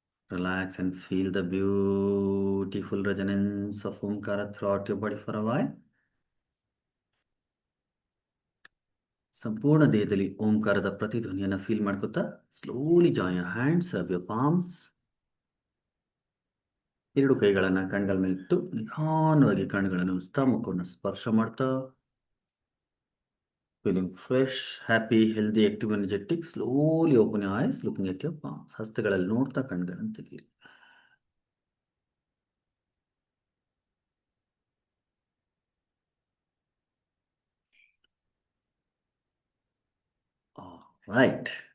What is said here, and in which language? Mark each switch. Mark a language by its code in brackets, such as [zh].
[en] Relax and feel the beautiful resonance of Omkara throughout your body for a while. [kn] ಸಂಪೂರ್ಣ ದೇಹದಲ್ಲಿ ಓಂಕಾರದ ಪ್ರತಿಧ್ವನಿಯನ್ನು feel ಮಾಡ್ಕೋತಾ [en] Slowly join your hands, rub your palms. [kn] 2 ಕೈಗಳನ್ನು ಕಣ್ಗಳ ಮೇಲಿಟ್ಟು ನಿಧಾನವಾಗಿ ಕಣ್ಣುಗಳನ್ನು ಉಸ್ತಾ ಮುಖವನ್ನು ಸ್ಪರ್ಶ ಮಾಡ್ತಾ [en] Feeling fresh, happy, healthy, active, energetic. Slowly open your eyes, looking at your palms. [kn] ಹಸ್ತಗಳಲ್ಲಿ ನೋಡ್ತಾ ಕಣ್ಗಳನ್ನು ತೆಗೀರಿ. [en] Right.